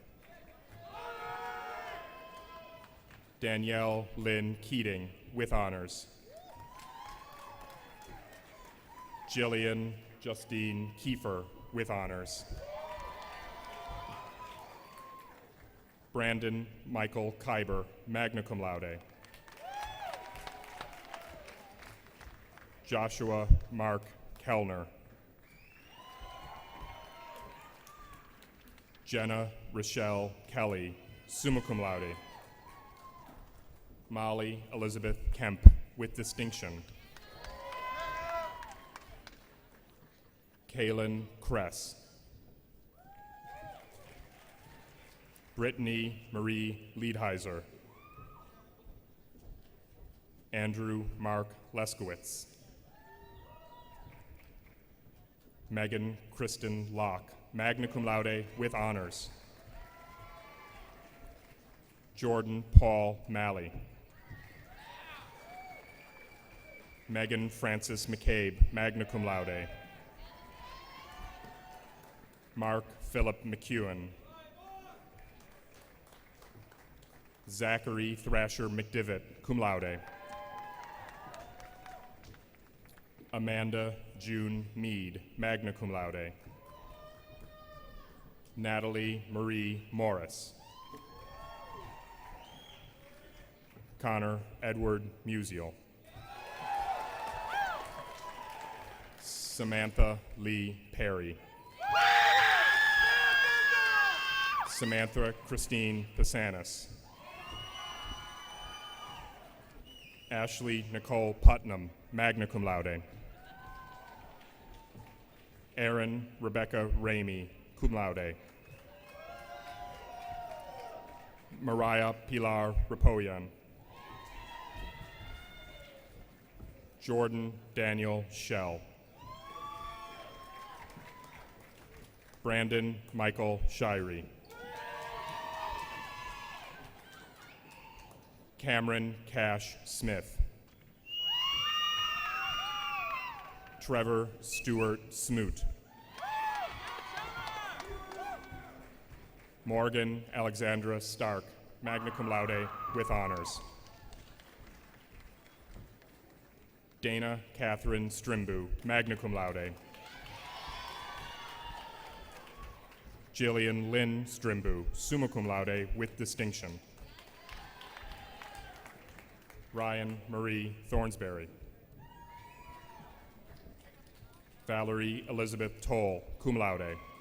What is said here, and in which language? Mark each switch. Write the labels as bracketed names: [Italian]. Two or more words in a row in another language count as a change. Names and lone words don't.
[English] Danielle Lynn Keating, with honors. Jillian Justine Kiefer, with honors. Brandon Michael Kyber, [Latin] magna cum laude. [English] Joshua Mark Kellner. Jenna Rochelle Kelly, [Latin] summa cum laude. [English] Molly Elizabeth Kemp, with distinction. Kaylin Kress. Brittany Marie Liedheiser. Andrew Mark Leskowitz. Megan Kristen Locke, [Latin] magna cum laude, [English] with honors. Jordan Paul Malley. Megan Francis McCabe, [Latin] magna cum laude. [English] Mark Philip McEwen. Zachary Thrasher McDivitt, [Latin] cum laude. [English] Amanda June Mead, [Latin] magna cum laude. [English] Natalie Marie Morris. Connor Edward Musial. Samantha Lee Perry. Samantha Christine Pisanis. Ashley Nicole Putnam, [Latin] magna cum laude. [English] Erin Rebecca Ramey, [Latin] cum laude. [English] Mariah Pilar Rapoyan. Jordan Daniel Shell. Brandon Michael Shirey. Cameron Cash Smith. Trevor Stewart Smoot. Morgan Alexandra Stark, [Latin] magna cum laude [English] with honors. Dana Catherine Strimbu, [Latin] magna cum laude. [English] Jillian Lynn Strimbu, [Latin] summa cum laude [English] with distinction. Ryan Marie Thornsberry. Valerie Elizabeth Toll, [Latin] cum laude.